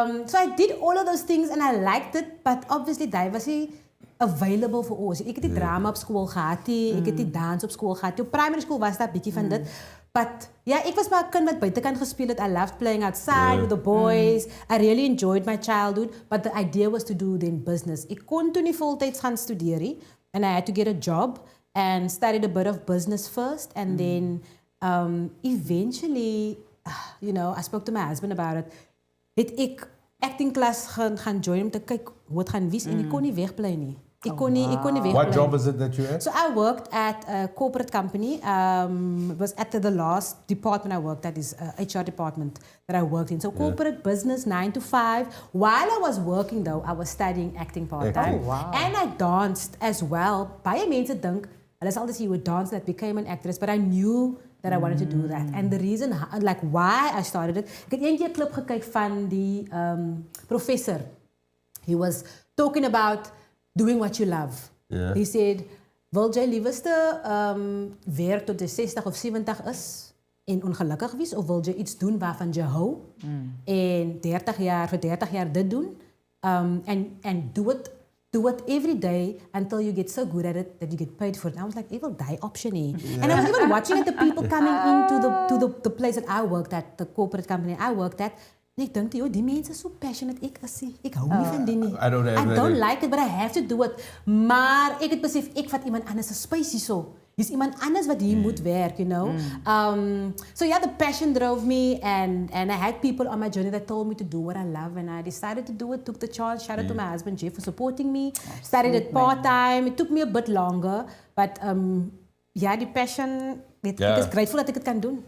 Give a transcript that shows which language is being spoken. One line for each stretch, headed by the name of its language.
English: So I did all of those things and I liked it, but obviously
Afrikaans: daai was nie
English: available for ons.
Afrikaans: Ek het die drama op skool gehad, ek het die dans op skool gehad. Op primary school was daar 'n bietjie van dit.
English: But ja,
Afrikaans: ek was maar 'n kind wat buitekant gespeel het.
English: I loved playing outside with the boys. I really enjoyed my childhood, but the idea was to do then business.
Afrikaans: Ek kon toe nie voltyds gaan studeer nie,
English: and I had to get a job and studied a bit of business first, and then eventually, you know, I spoke to my husband about it.
Afrikaans: Het ek acting class gaan join om te kyk hoe het gaan wees en ek kon nie wegbly nie. Ek kon nie wegbly.
English: What job is it that you had? So I worked at a corporate company. It was at the last department I worked at is HR department that I worked in. So corporate business 9 to 5. While I was working though, I was studying acting part-time. Oh, wow. And I danced as well.
Afrikaans: Baie mense dink, hulle sal altyd sê
English: you would dance that became an actress, but I knew that I wanted to do that. And the reason, like why I started it,
Afrikaans: ek het eendag 'n klip gekyk van die professor.
English: He was talking about doing what you love. Yeah. He said,
Afrikaans: wil jy liewerste werk tot jy 60 of 70 is en ongelukkig wees, of wil jy iets doen waarvan jy hou en 30 jaar dit doen
English: and do it every day until you get so good at it that you get paid for it. And I was like,
Afrikaans: ek wil die option hê.
English: And I was even watching at the people coming into the place that I worked at, the corporate company I worked at.
Afrikaans: En ek dink, die mense is so passionate. Ek hou nie van dit nie.
English: I don't like it, but I have to do it.
Afrikaans: Maar ek het besef, ek vat iemand anders se space hierso. Hier's iemand anders wat hier moet werk,
English: you know. So yeah, the passion drove me, and I had people on my journey that told me to do what I love, and I decided to do it, took the chance. Shout out to my husband, Jeff, for supporting me. Started it part-time. It took me a bit longer, but yeah, the passion...
Afrikaans: Ek is grateful that ek dit kan doen.